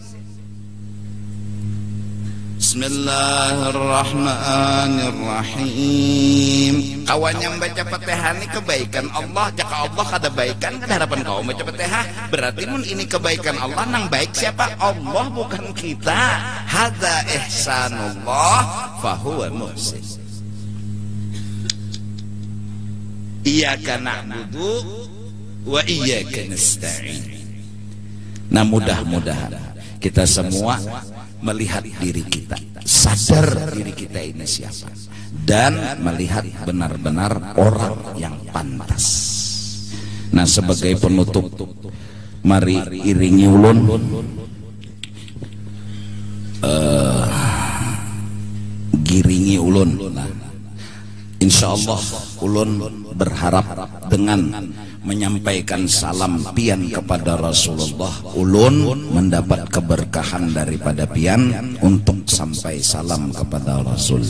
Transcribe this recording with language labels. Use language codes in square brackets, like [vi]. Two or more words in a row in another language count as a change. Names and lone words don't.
[ar] Bismillahirrahmanirrahim. [bjn] Kawan yang baca Fatihah ini kebaikan Allah. Jika Allah kada baikan, kada harapan kau baca Fatihah. Berarti mun ini kebaikan Allah, nang baik siapa? Allah, bukan kita. [ar] هذا إحسان الله فهو محسن. إياك نعبد وإياك نستعين. [id] Nah, mudah-mudahan kita semua melihat diri kita, sadar diri kita ini siapa, dan melihat benar-benar orang yang pantas. [bjn] Nah, sebagai penutup, mari iringi ulun giringi ulun. Nah, insyaallah ulun berharap dengan menyampaikan salam pian kepada Rasulullah, ulun mendapat keberkahan daripada pian untuk sampai salam kepada Rasul.